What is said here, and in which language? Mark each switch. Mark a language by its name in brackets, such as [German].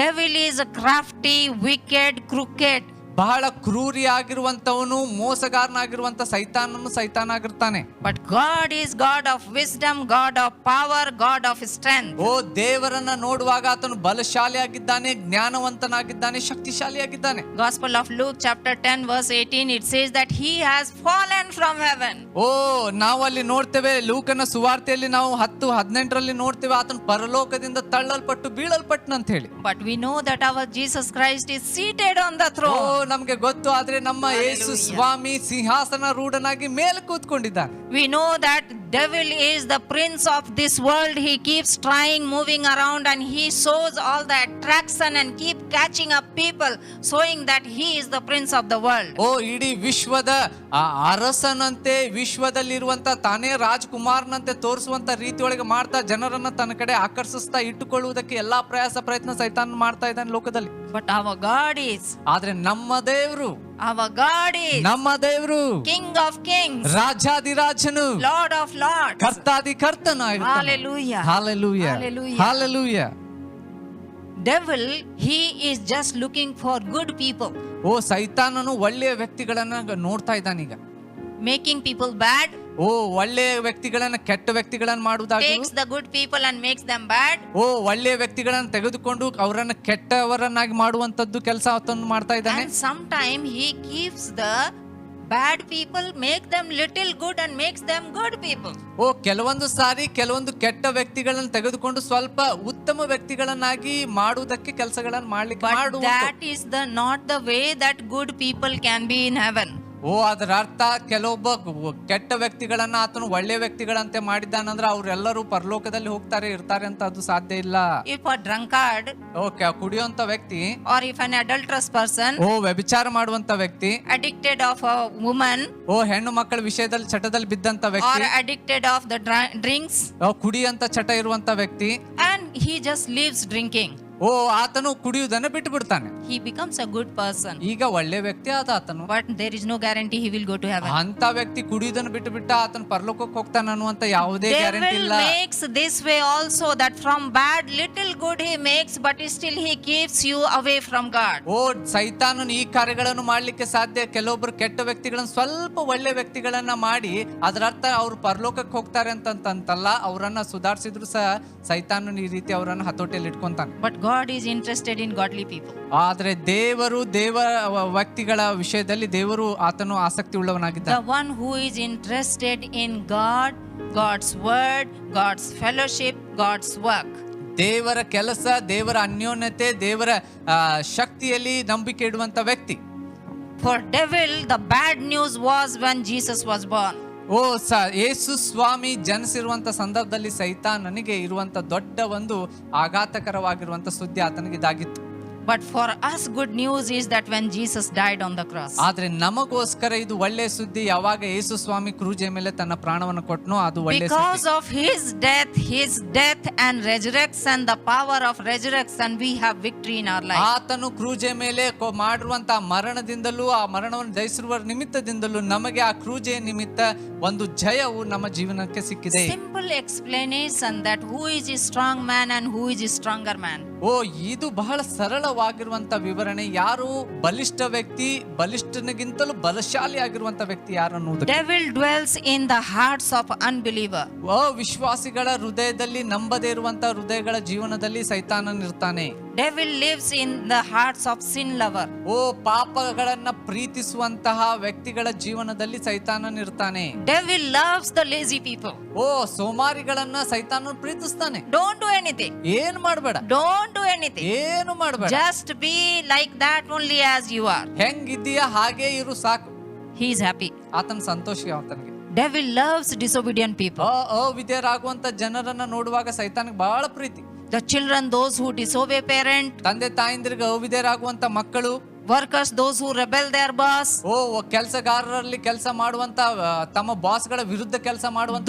[English] Devil is a crafty, wicked, crooked. [Kannada] ಬಹಳ ಕ್ರೂರಿ ಆಗಿರುವಂತವನು, ಮೋಸಗಾರನಾಗಿರುವಂತ ಸೈತಾನ ಆಗಿರ್ತಾನೆ. [English] But God is God of wisdom, God of power, God of strength. [Kannada] ದೇವರನ್ನ ನೋಡುವಾಗ ಆತನು ಬಲಶಾಲಿ ಆಗಿದ್ದಾನೆ, ಜ್ಞಾನವಂತನಾಗಿದ್ದಾನೆ, ಶಕ್ತಿಶಾಲಿಯಾಗಿದ್ದಾನೆ. [English] Gospel of Luke chapter 10 verse 18, it says that he has fallen from heaven. [Kannada] ನಾವು ಅಲ್ಲಿ ನೋಡ್ತೇವೆ, ಲೂಕನ ಸುವಾರ್ತೆಯಲ್ಲಿ ನಾವು 10:18 ನೋಡ್ತೇವೆ, ಆತನು ಪರಲೋಕದಿಂದ ತಳ್ಳಲ್ಪಟ್ಟು ಬೀಳಲ್ಪಟ್ಟನಂತ ಹೇಳಿ. [English] But we know that our Jesus Christ is seated on the throne. [Kannada] ನಮಗೆ ಗೊತ್ತು, ಆದ್ರೆ ನಮ್ಮ ಯೇಸು ಸ್ವಾಮಿ ಸಿಂಹಾಸನ ರೂಢನಾಗಿ ಮೇಲೆ ಕೂತ್ಕೊಂಡಿದ್ದಾನೆ. [English] We know that devil is the prince of this world. He keeps trying, moving around, and he shows all the attraction and keep catching up people, showing that he is the prince of the world. [Kannada] ಇಡೀ ವಿಶ್ವದ ಅರಸನಂತೆ, ವಿಶ್ವದಲ್ಲಿರುವಂತ ತಾನೇ ರಾಜಕುಮಾರನಂತೆ ತೋರಿಸುವಂತ ರೀತಿಯೊಳಗೆ ಮಾಡ್ತಾ ಜನರನ್ನ ತನ್ನ ಕಡೆ ಆಕರ್ಷಿಸ್ತಾ ಇಟ್ಟುಕೊಳ್ಳುವುದಕ್ಕೆ ಎಲ್ಲಾ ಪ್ರಯತ್ನ ಸೈತಾನ ಮಾಡ್ತಾ ಇದ್ದಾನೆ ಲೋಕದಲ್ಲಿ. [English] But our God is, [Kannada] ಆದ್ರೆ ನಮ್ಮ ದೇವರು, [English] our God is [Kannada] ನಮ್ಮ ದೇವರು [English] King of kings, [Kannada] ರಾಜಾದಿರಾಜನು, [English] Lord of lords, [Kannada] ಕರ್ತಾದಿ ಕರ್ತನ. [English] Hallelujah. Hallelujah. Hallelujah. Hallelujah. Devil, he is just looking for good people. [Kannada] ಸೈತಾನನು ಒಳ್ಳೆಯ ವ್ಯಕ್ತಿಗಳನ್ನ ನೋಡ್ತಾ ಇದ್ದಾನೀಗ. [English] Making people bad. [Kannada] ಒಳ್ಳೆಯ ವ್ಯಕ್ತಿಗಳನ್ನ ಕೆಟ್ಟ ವ್ಯಕ್ತಿಗಳನ್ನ ಮಾಡುವುದಾಗಿ, [English] takes the good people and makes them bad. [Kannada] ಒಳ್ಳೆಯ ವ್ಯಕ್ತಿಗಳನ್ನ ತೆಗೆದುಕೊಂಡು ಅವರನ್ನ ಕೆಟ್ಟವರನ್ನಾಗಿ ಮಾಡುವಂತದ್ದು ಕೆಲಸ ಆತನು ಮಾಡ್ತಾ ಇದ್ದಾನೆ. [English] And sometime he keeps the bad people, make them little good and makes them good people. [Kannada] ಕೆಲವೊಂದು ಸಾರಿ ಕೆಲವೊಂದು ಕೆಟ್ಟ ವ್ಯಕ್ತಿಗಳನ್ನ ತೆಗೆದುಕೊಂಡು ಸ್ವಲ್ಪ ಉತ್ತಮ ವ್ಯಕ್ತಿಗಳನ್ನಾಗಿ ಮಾಡುವುದಕ್ಕೆ ಕೆಲಸಗಳನ್ನು ಮಾಡ್ಲಿಕ್ಕೆ [English] But that is not the way that good people can be in heaven. [Kannada] ಓ, ಅದರ ಅರ್ಥ ಕೆಲವೊಬ್ಬ ಕೆಟ್ಟ ವ್ಯಕ್ತಿಗಳನ್ನ ಆತನು ಒಳ್ಳೆ ವ್ಯಕ್ತಿಗಳಂತೆ ಮಾಡಿದ್ದಾನಂದ್ರೆ ಅವರೆಲ್ಲರೂ ಪರಲೋಕದಲ್ಲಿ ಹೋಗ್ತಾರೆ ಇರ್ತಾರೆ ಅಂತ ಅದು ಸಾಧ್ಯ ಇಲ್ಲ. [English] If a drunkard [Kannada] ಓಕೆ, ಕುಡಿಯುವಂತ ವ್ಯಕ್ತಿ, [English] or if an adulterous person, [Kannada] ಓ ವ್ಯಭಿಚಾರ ಮಾಡುವಂತ ವ್ಯಕ್ತಿ, [English] addicted of a woman, [Kannada] ಓ ಹೆಣ್ಣು ಮಕ್ಕಳ ವಿಷಯದಲ್ಲಿ ಚಟದಲ್ಲಿ ಬಿದ್ದಂತ [English] or [Kannada] ವ್ಯಕ್ತಿ, [English] addicted of the drinks, [Kannada] ಓ ಕುಡಿಯಂತ ಚಟ ಇರುವಂತ ವ್ಯಕ್ತಿ, [English] and he just leaves drinking, [Kannada] ಓ ಆತನು ಕುಡಿಯುವುದನ್ನ ಬಿಟ್ಟು ಬಿಡ್ತಾನೆ. [English] he becomes a good person. [Kannada] ಈಗ ಒಳ್ಳೆ ವ್ಯಕ್ತಿ ಆದ ಆತನು. [English] But there is no guarantee he will go to heaven. [Kannada] ಅಂತ ವ್ಯಕ್ತಿ ಕುಡಿಯುವುದನ್ನು ಬಿಟ್ಟು ಬಿಟ್ಟ ಆತನು ಪರಲೋಕಕ್ಕೆ ಹೋಗ್ತಾನ ಅನ್ನುವಂತ ಯಾವುದೇ ಗ್ಯಾರಂಟಿ [English] Devil [Kannada] ಇಲ್ಲ. [English] makes this way also, that from bad little good he makes, but still he keeps you away from God. [Kannada] ಓ ಸೈತಾನನು ಈ ಕಾರ್ಯಗಳನ್ನು ಮಾಡ್ಲಿಕ್ಕೆ ಸಾಧ್ಯ. ಕೆಲವೊಬ್ರು ಕೆಟ್ಟ ವ್ಯಕ್ತಿಗಳನ್ನ ಸ್ವಲ್ಪ ಒಳ್ಳೆ ವ್ಯಕ್ತಿಗಳನ್ನ ಮಾಡಿ ಅದರ ಅರ್ಥ ಅವ್ರು ಪರಲೋಕಕ್ಕೆ ಹೋಗ್ತಾರೆ ಅಂತಲ್ಲ, ಅವರನ್ನ ಸುಧಾರಿಸಿದ್ರು ಸಹ ಸೈತಾನನು ಈ ರೀತಿ ಅವರನ್ನ ಹತೋಟಿಯಲ್ಲಿ ಇಟ್ಕೊಂತಾನೆ. [English] But God is interested in godly people. [Kannada] ಆದ್ರೆ ದೇವರ ವ್ಯಕ್ತಿಗಳ ವಿಷಯದಲ್ಲಿ ದೇವರು ಆತನು ಆಸಕ್ತಿ ಉಳ್ಳವನಾಗಿದ್ದಾನೆ. [English] The one who is interested in God, God's word, God's fellowship, God's work. [Kannada] ದೇವರ ಕೆಲಸ, ದೇವರ ಅನ್ಯೋನ್ಯತೆ, ದೇವರ ಶಕ್ತಿಯಲ್ಲಿ ನಂಬಿಕೆ ಇಡುವಂತ ವ್ಯಕ್ತಿ. [English] For devil, the bad news was when Jesus was born. [Kannada] ಓ ಯೇಸು ಸ್ವಾಮಿ ಜನಿಸಿರುವಂತ ಸಂದರ್ಭದಲ್ಲಿ ಸೈತಾನನಿಗೆ ಇರುವಂತ ದೊಡ್ಡ ಒಂದು ಆಘಾತಕರವಾಗಿರುವಂತ ಸುದ್ದಿ ಆತನಿಗೆ ಇದಾಗಿತ್ತು. [English] But for us, good news is that when Jesus died on the cross. [Kannada] ಆದ್ರೆ ನಮಗೋಸ್ಕರ ಇದು ಒಳ್ಳೆ ಸುದ್ದಿ. ಯಾವಾಗ ಯೇಸು ಸ್ವಾಮಿ ಕ್ರೂಜೆ ಮೇಲೆ ತನ್ನ ಪ್ರಾಣವನ್ನು ಕೊಟ್ಟನೋ ಅದು ಒಳ್ಳೆ [English] Because [Kannada] ಸುದ್ದಿ. [English] of his death and resurrection, the power of resurrection, we have victory in our life. [Kannada] ಆತನು ಕ್ರೂಜೆ ಮೇಲೆ ಮಾಡಿರುವಂತ ಮರಣದಿಂದಲೂ, ಆ ಮರಣವನ್ನು ಜಯಿಸಿರುವ ನಿಮಿತ್ತದಿಂದಲೂ ನಮಗೆ ಆ ಕ್ರೂಜೆಯ ನಿಮಿತ್ತ ಒಂದು ಜಯವು ನಮ್ಮ ಜೀವನಕ್ಕೆ ಸಿಕ್ಕಿದೆ. [English] Simple explanation that who is a strong man and who is a stronger man. [Kannada] ಓ ಇದು ಬಹಳ ಸರಳವಾಗಿರುವಂತ ವಿವರಣೆ. ಯಾರು ಬಲಿಷ್ಠ ವ್ಯಕ್ತಿ, ಬಲಿಷ್ಠನಿಗಿಂತಲೂ ಬಲಶಾಲಿ ಆಗಿರುವಂತ ವ್ಯಕ್ತಿ ಯಾರು ಅನ್ನುವುದು. [English] Devil dwells in the hearts of unbeliever. [Kannada] ಅವಿಶ್ವಾಸಿಗಳ ಹೃದಯದಲ್ಲಿ, ನಂಬದೇ ಇರುವಂತ ಹೃದಯಗಳ ಜೀವನದಲ್ಲಿ ಸೈತಾನನಿರ್ತಾನೆ. [English] Devil lives in the hearts of sin lover. [Kannada] ಓ ಪಾಪಗಳನ್ನ ಪ್ರೀತಿಸುವಂತಹ ವ್ಯಕ್ತಿಗಳ ಜೀವನದಲ್ಲಿ ಸೈತಾನನಿರ್ತಾನೆ. [English] Devil loves the lazy people. [Kannada] ಓ ಸೋಮಾರಿಗಳನ್ನ ಸೈತಾನ ಪ್ರೀತಿಸ್ತಾನೆ. [English] Don't do anything. [Kannada] ಏನ್ ಮಾಡ್ಬೇಡ, [English] Don't do anything. [Kannada] ಏನು ಮಾಡ್ಬೇಡ, [English] Just be like that only as you are. [Kannada] ಹೆಂಗಿದ್ದೀಯ ಹಾಗೆ ಇರು ಸಾಕು. [English] He is happy. [Kannada] ಆತನ ಸಂತೋಷ ಆತನಿಗೆ. [English] Devil loves disobedient people. [Kannada] ಅವಿದ್ಯರಾಗುವಂತ ಜನರನ್ನ ನೋಡುವಾಗ ಸೈತಾನಿಗೆ ಬಹಳ ಪ್ರೀತಿ. [English] The children, those who disobey parent. [Kannada] ತಂದೆ ತಾಯಿಂದ್ರಿಗೆ ಅವಿದ್ಯರಾಗುವಂತ ಮಕ್ಕಳು. [English] Workers, those who rebel their boss. [Kannada] ಓ ಕೆಲಸಗಾರರಲ್ಲಿ ಕೆಲಸ ಮಾಡುವಂತ ತಮ್ಮ ಬಾಸ್ಗಳ ವಿರುದ್ಧ ಕೆಲಸ ಮಾಡುವಂತ